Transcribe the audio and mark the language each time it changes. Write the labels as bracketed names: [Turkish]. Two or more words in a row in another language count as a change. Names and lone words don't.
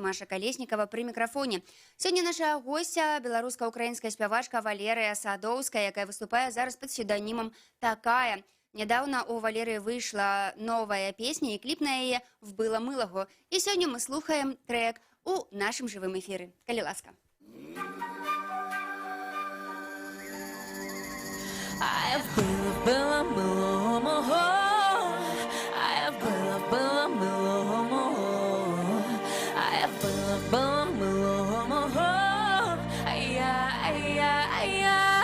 [Belarusian] Маша Калеснікава пры мікрафоне. Сёння наша госця беларуска-украінская спявачка Валерыя Садоўская, якая выступае зараз пад псевдонімам «Такая». Нядаўна у Валерыі выйшла новая песня і кліп на яе «Вбыла мылагу». І сёння мы слухаем трек у нашым жывым эфіры. Калі ласка. [Ukrainian] А вбила милого мого, а вбила милого мого, а вбила милого мого, ай-я.